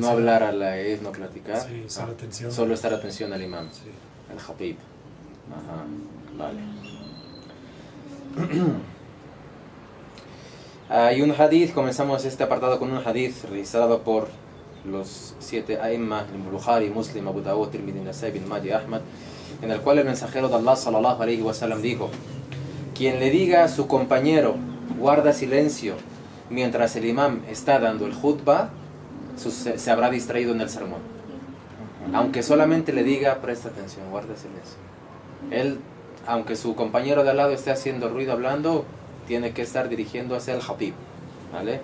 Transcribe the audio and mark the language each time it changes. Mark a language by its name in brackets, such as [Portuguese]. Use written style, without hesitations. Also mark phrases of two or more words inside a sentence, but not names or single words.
[Spanish] no hablar a la vez, no platicar. Sí, solo atención. Solo estar atención al imam, Sí. al khatib. Ajá, vale. Hay un hadith, comenzamos este apartado con un hadith registrado por los 7 a'imma, Bukhari, Muslim, Abu Dawud, Tirmidhi, Nasai, Ibn Majah, Ahmad, en el cual el mensajero de Allah [Arabic] صلى الله عليه وسلم [Spanish] dijo: quien le diga a su compañero guarda silencio mientras el imam está dando el khutbah, se habrá distraído en el sermón. Aunque solamente le diga presta atención, guarda silencio. Él, aunque su compañero de al lado esté haciendo ruido hablando, tiene que estar dirigiendo hacia el khatib, ¿vale?